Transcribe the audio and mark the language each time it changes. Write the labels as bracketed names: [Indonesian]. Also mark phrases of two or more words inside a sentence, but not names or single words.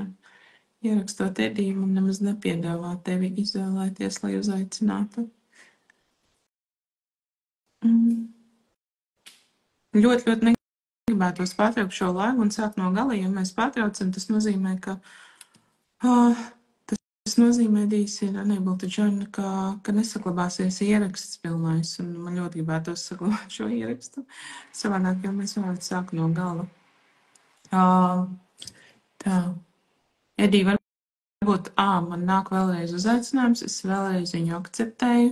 [Latvian] Ierakstot Ediju, man nemaz nepiedāvā tevi izvēlēties, lai uzaicinātu. Ļoti negribētos pārtraukt šo laivu un sākt no gala, ja mēs pārtraucam, tas nozīmē, ka Edijs ir [English] unable to join, [Latvian] ka nesaglabāsies ieraksts pilnais, un man ļoti gribētos saglabāt šo ierakstu. Savādāk, jo mēs varētu sākt no gala. Tā. Edija, varbūt, man nāk vēlreiz uzaicinājums, es vēlreiz viņu akceptēju.